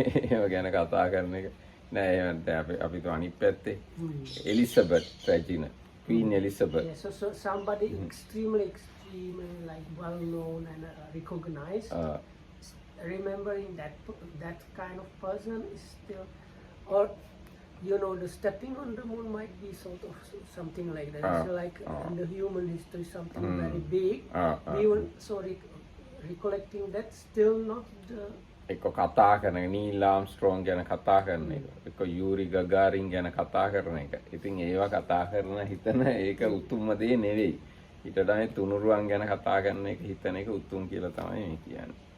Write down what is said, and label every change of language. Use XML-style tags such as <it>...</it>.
<si>ඒව ගැන කතා කරන එක නෑ එහෙම දැන් අපි તો අනිත් පැත්තේ Elizabeth රෙජිනා Queen Elizabeth.</si> <en>Yeah, so somebody extremely like well known and recognized. Remembering that kind of person is still, or the stepping on the moon might be sort of something like that. So like in the human history, something very big. Even so, recollecting that still not the.</en> <si>එක්ක කතා කරන එක Neil Armstrong ගැන කතා කරන එක එක්ක Yuri Gagarin ගැන කතා කරන එක. ඉතින් ඒවා කතා කරන හිතන ඒක උතුම්ම දේ නෙවෙයි. ඊට වඩා තුනුරුවන් ගැන කතා කරන එක හිතන එක උතුම් කියලා තමයි මේ කියන්නේ.</si>